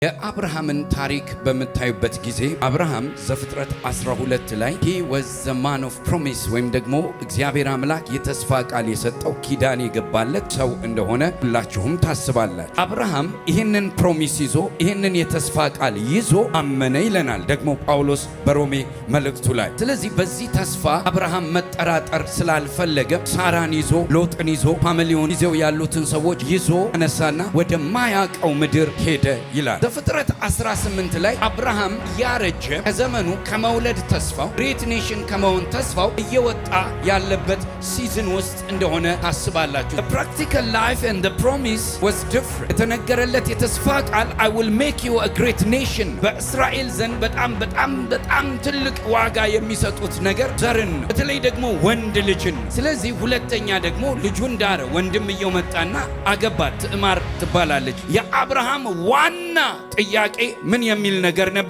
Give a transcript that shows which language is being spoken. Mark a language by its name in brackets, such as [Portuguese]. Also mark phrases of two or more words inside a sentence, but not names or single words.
[Amharic] የአብርሃምን ታሪክ በምታዩበት ጊዜ አብርሃም ዘፍጥረት 12 ላይ [English] he was the man of promise [Amharic] ወይም ደግሞ እግዚአብሔር አምላክ የተስፋ ቃል የሰጠው ኪዳን የገባለት ሰው እንደሆነ ሁላችሁም ታስባላችሁ። አብርሃም ይህንን ፕሮሚስ ይዞ ይህንን የተስፋ ቃል ይዞ አመነ ይለናል ደግሞ ጳውሎስ በሮሜ መልእክቱ ላይ። ስለዚህ በዚህ ተስፋ አብርሃም መጠራጠር ስላልፈለገ ሳራን ይዞ ሎጥን ይዞ ፋሚሊውን ይዘው ያሉትን ሰዎች ይዞ አነሳና ወደ ማያውቀው ምድር ሄደ ይላል። ዘፍጥረት 18 ላይ አብርሃም ያረጀ ከዘመኑ ከመውለድ ተስፋው [English] great nation [Amharic] ከመሆን ተስፋው እየወጣ ያለበት ሲዝን ውስጥ እንደሆነ ታስባላችሁ። [English] The practical life and the promise was different. [Amharic] የተነገረለት የተስፋ ቃል [English] I will make you a great nation [Amharic] በእስራኤል ዘንድ በጣም ትልቅ ዋጋ የሚሰጡት ነገር ዘርን ነው፣ በተለይ ደግሞ ወንድ ልጅን። ስለዚህ ሁለተኛ ደግሞ ልጁን ዳረ፣ ወንድምየው መጣና አገባት፣ ትዕማር ትባላለች። የአብርሃም ዋና ጥያቄ ምን የሚል ነገር ነበረ?